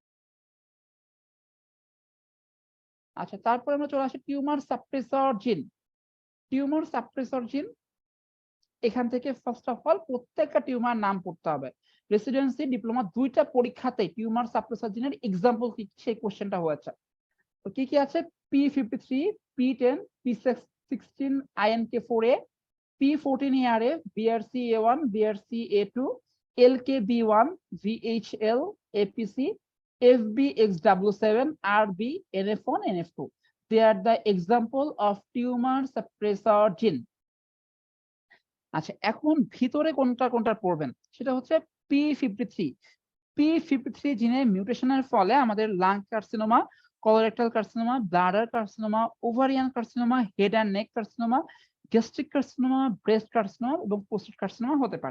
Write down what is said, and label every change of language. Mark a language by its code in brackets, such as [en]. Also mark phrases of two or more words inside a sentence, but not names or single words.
[bn] আচ্ছা, তারপরে আমরা চলে আসি [en] tumor suppressor gene. tumor suppressor gene, [bn] এখান থেকে [en] first of all [bn] প্রত্যেকটা টিউমার নাম পড়তে হবে। [en] residency diploma [bn] দুইটা পরীক্ষাতে [en] tumor suppressor gene example [bn] কি সেই কোশ্চেনটা হয়েছে। তো কি কি আছে? P53, P10, P16 INK4A, P14ARA, BRCA1, BRCA2, LKB1, VHL, APC, FBXW7, RB, NF1, NF2. [en] They are the example of tumor suppressor gene. [bn] আচ্ছা, এখন ভিতরে কোনটা কোনটা পড়বেন সেটা হচ্ছে P53. P53 জিনের মিউটেশনের ফলে আমাদের [en] lung carcinoma, colorectal carcinoma, bladder carcinoma, ovarian carcinoma, head and neck carcinoma, gastric carcinoma, breast carcinoma [bn] এবং [en] prostate carcinoma [bn] হতে পারে।